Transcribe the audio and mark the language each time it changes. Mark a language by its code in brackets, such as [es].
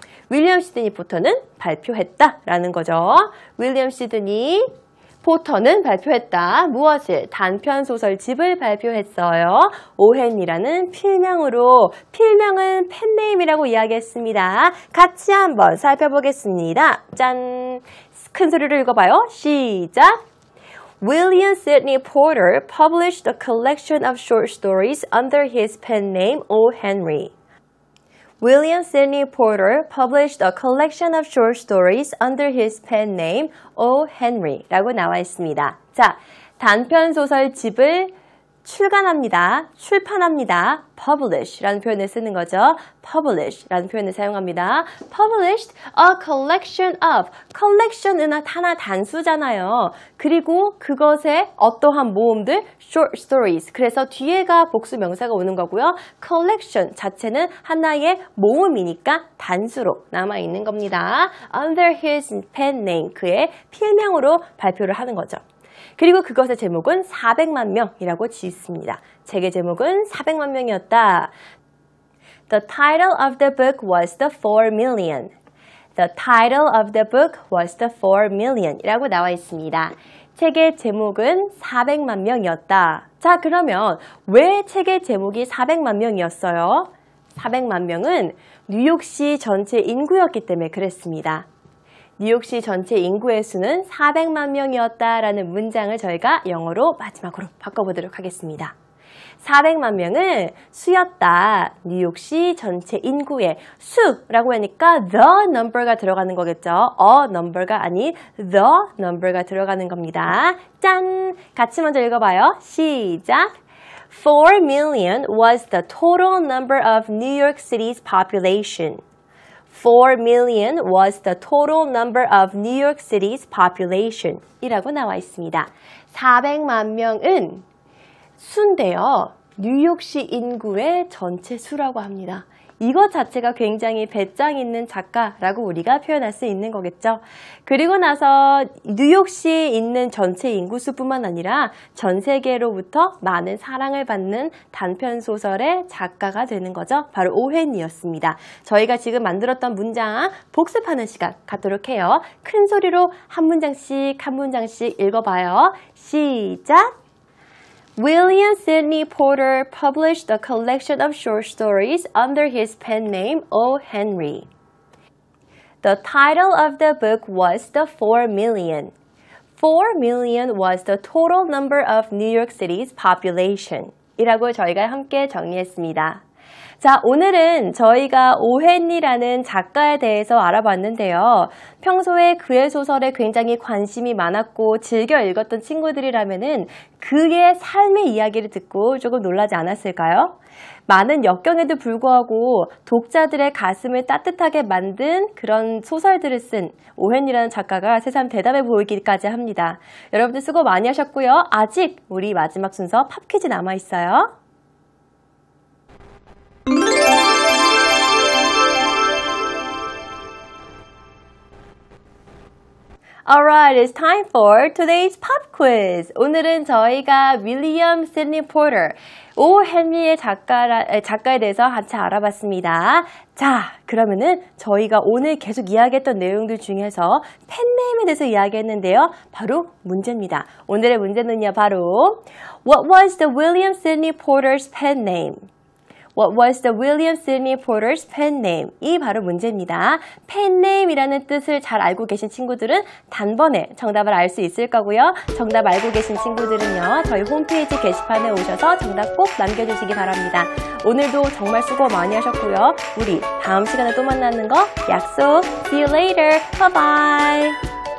[ko] 윌리엄 시드니 포터는 발표했다 라는 거죠. 윌리엄 시드니 포터는 발표했다. 무엇을? 단편 소설집을 발표했어요. 오헨이라는 필명으로 필명은 펜네임이라고 이야기했습니다. 같이 한번 살펴보겠습니다. 짠! 큰 소리로 읽어봐요. 시작! [en] William Sidney Porter published a collection of short stories under his pen name O. Henry. William Sidney Porter published a collection of short stories under his pen name O. [ko] Henry 라고 나와 있습니다. 자, 단편 소설집을 출판합니다. publish 라는 표현을 쓰는 거죠. publish 라는 표현을 사용합니다. [en] published a collection of. [ko] collection은 하나 단수잖아요. 그리고 그것의 어떠한 모음들 [en] short stories. [ko] 그래서 뒤에가 복수 명사가 오는 거고요. collection 자체는 하나의 모음이니까 단수로 남아있는 겁니다. [en] under his pen name. [ko] 그의 필명으로 발표를 하는 거죠. 그리고 그것의 제목은 400만 명이라고 짓습니다. 책의 제목은 400만 명이었다. [en] The title of the book was The 4 Million. The title of the book was The 4 Million [ko] 이라고 나와 있습니다. 책의 제목은 400만 명이었다. 자, 그러면 왜 책의 제목이 400만 명이었어요? 400만 명은 뉴욕시 전체 인구였기 때문에 그랬습니다. 뉴욕시 전체 인구의 수는 400만 명이었다라는 문장을 저희가 영어로 마지막으로 바꿔보도록 하겠습니다. 400만 명은 수였다. 뉴욕시 전체 인구의 수라고 하니까 the number가 들어가는 거겠죠. a number가 아닌 the number가 들어가는 겁니다. 짠! 같이 먼저 읽어봐요. 시작! [en] 4 million was the total number of New York City's population. 4 million was the total number of New York City's population [ko] 이라고 나와 있습니다. 400만 명은 수인데요. 뉴욕시 인구의 전체 수라고 합니다. 이것 자체가 굉장히 배짱 있는 작가라고 우리가 표현할 수 있는 거겠죠. 그리고 나서 뉴욕시에 있는 전체 인구수뿐만 아니라 전 세계로부터 많은 사랑을 받는 단편 소설의 작가가 되는 거죠. 바로 오헨이었습니다. 저희가 지금 만들었던 문장 복습하는 시간 갖도록 해요. 큰 소리로 한 문장씩 읽어봐요. 시작! [en] William Sidney Porter published a collection of short stories under his pen name O. Henry. The title of the book was The 4 Million. 4 million was the total number of New York City's population. [ko] 이라고 저희가 함께 정리했습니다. 자, 오늘은 저희가 오헨리라는 작가에 대해서 알아봤는데요. 평소에 그의 소설에 굉장히 관심이 많았고 즐겨 읽었던 친구들이라면은 그의 삶의 이야기를 듣고 조금 놀라지 않았을까요? 많은 역경에도 불구하고 독자들의 가슴을 따뜻하게 만든 그런 소설들을 쓴 오헨리라는 작가가 새삼 대담해 보이기까지 합니다. 여러분들 수고 많이 하셨고요. 아직 우리 마지막 순서 팝 퀴즈 남아있어요. [en] Alright, it's time for today's pop quiz. [ko] 오늘은 저희가 윌리엄 시드니 포터, 오 헨리의 작가에 대해서 한차 알아봤습니다. 자, 그러면은 저희가 오늘 계속 이야기했던 내용들 중에서 펜네임에 대해서 이야기했는데요. 바로 문제입니다. 오늘의 문제는요, 바로 [en] What was the William Sidney Porter's pen name? What was the William Sidney Porter's pen name? [ko] 이 바로 문제입니다. pen name이라는 뜻을 잘 알고 계신 친구들은 단번에 정답을 알 수 있을 거고요. 정답 알고 계신 친구들은요, 저희 홈페이지 게시판에 오셔서 정답 꼭 남겨주시기 바랍니다. 오늘도 정말 수고 많이 하셨고요. 우리 다음 시간에 또 만나는 거 약속. [en] See you later. Bye bye.